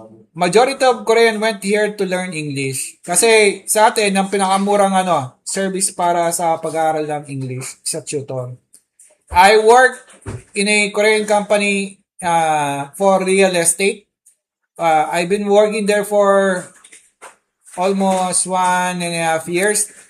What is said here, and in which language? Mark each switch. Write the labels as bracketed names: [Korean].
[English] Majority of Korean went here to learn English. [Filipino] Kasi sa atin, ang pinakamurang service para sa pag-aaral ng English sa tutor. [English] I work in a Korean company for real estate. I've been working there for almost 1.5 years.